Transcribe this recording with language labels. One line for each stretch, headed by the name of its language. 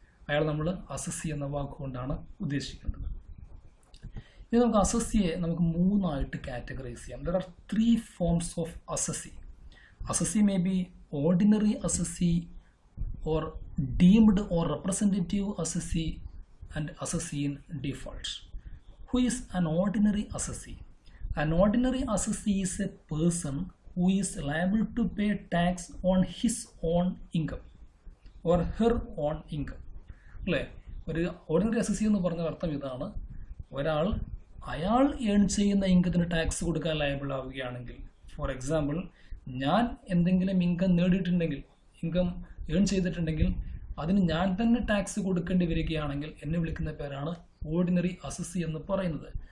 Malayalam: അയാൾ നമ്മൾ അസസ്സി എന്ന വാക്കുകൊണ്ടാണ് ഉദ്ദേശിക്കുന്നത്. ഇനി നമുക്ക് അസസ്സിയെ നമുക്ക് 3 ആയിട്ട് കാറ്റഗറൈസ് ചെയ്യാം.
English: There are 3 forms of assessee. Assessee may be ordinary assessee or deemed or representative assessee and assessee in default. Who is an ordinary assessee? An ordinary assessee is a person who is liable to pay tax on his own income or her own income.
Malayalam: അല്ലേ? ഒരു ordinary assessee എന്ന് പറഞ്ഞ അർത്ഥം ഇതാണ്: ഒരാൾ അയാൾ earn ചെയ്യുന്ന ഇൻകത്തിന് tax കൊടുക്കാൻ ലയബിൾ ആവുകയാണെങ്കിൽ,
English: for example,
Malayalam: ഞാൻ എന്തെങ്കിലും ഇൻകം നേടിയിട്ടുണ്ടെങ്കിൽ, ഇൻകം ഏൺ ചെയ്തിട്ടുണ്ടെങ്കിൽ അതിന് ഞാൻ തന്നെ ടാക്സ് കൊടുക്കേണ്ടി വരികയാണെങ്കിൽ എന്നെ വിളിക്കുന്ന പേരാണ് ഓർഡിനറി അസസ്സി എന്ന് പറയുന്നത്.